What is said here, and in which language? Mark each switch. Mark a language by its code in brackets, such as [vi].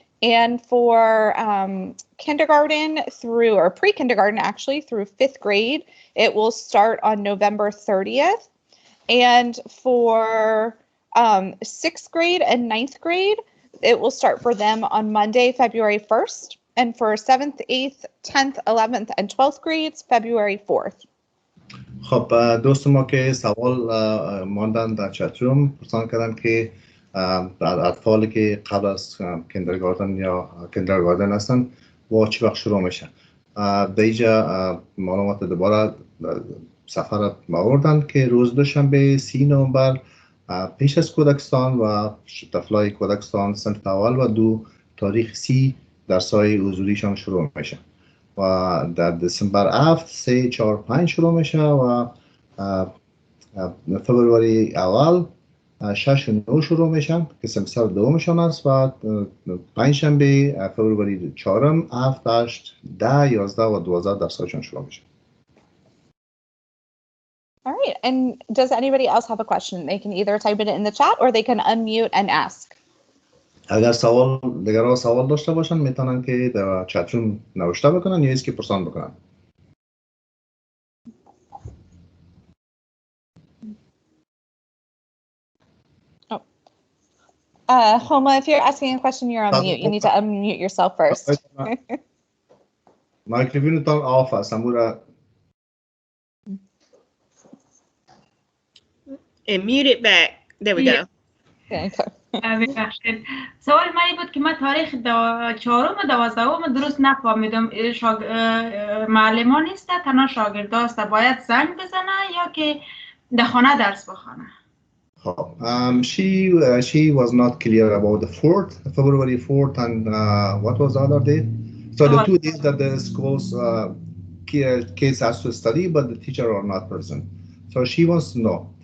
[en] And for kindergarten through, or pre-kindergarten actually, through 5th grade, it will start on November 30th. And for 6th grade and 9th grade, it will start for them on Monday, February 1st. And for 7th, 8th, 10th, 11th, and 12th grades, February 4th. [fa] خب دوست ما که سوال ماندن در چتروم پرسان کردن که اطفالی که قبل از کندرگاردن یا کندرگاردن هستن و چه وقت شروع میشه. در اینجا معلومات دوباره سفر آوردن که روز دوشنبه 30 نومبر پیش از کودکستان و طفلای کودکستان صنف اول و 2 تاریخ 30 درس‌های حضوریشان شروع میشه و در دسامبر 7 3 4 5 شروع میشه و فبروری اول 6 و 9 شروع میشن که سمستر دومشان است و پنجشنبه فبروری 4 7 8 10 11 و 12 درس‌هاشون شروع میشه. [en] All right, and does anybody else have a question? They can either type it in the chat or they can unmute and ask. [fa] اگر دیگران سوال داشته باشن میتونن که در چت روم نوشته بکنن یا اسکی پرسان بکنن. [en] Homa, if you're asking a question, you're on mute. You need to unmute yourself first. [fa] مایکروفون تان آف است. [en] And mute it back. There we go. [fa] ببخشید. سوال من بود که من تاریخ 4 و 12 درست نفهمیدم. معلمان نیست، تنها شاگرد است، باید زنگ بزنه یا که در خانه درس بخونه. [en] She was not clear about the 4th, February 4th, and what was the other day? So the 2 days that the schools kids has to study, but the teacher are not present. So she wants to know.